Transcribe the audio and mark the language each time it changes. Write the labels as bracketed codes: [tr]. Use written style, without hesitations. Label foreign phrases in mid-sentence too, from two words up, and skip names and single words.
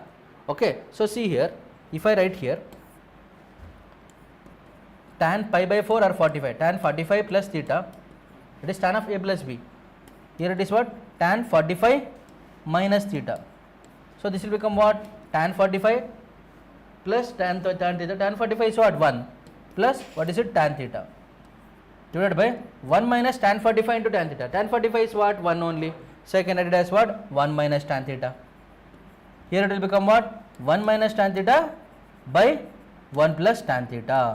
[en] Okay, so see here, if I write here tan pi by 4 or 45, tan 45 plus theta, it is tan of A plus B. Here it is what? Tan 45 minus theta. So this will become what? Tan 45 plus tan theta. Tan 45 is what? 1 plus what is it? Tan theta divided by 1 minus tan 45 into tan theta. Tan 45 is what? 1 only. So I can write it as what? 1 minus tan theta. Here it will become what? 1 minus tan theta by 1 plus tan theta.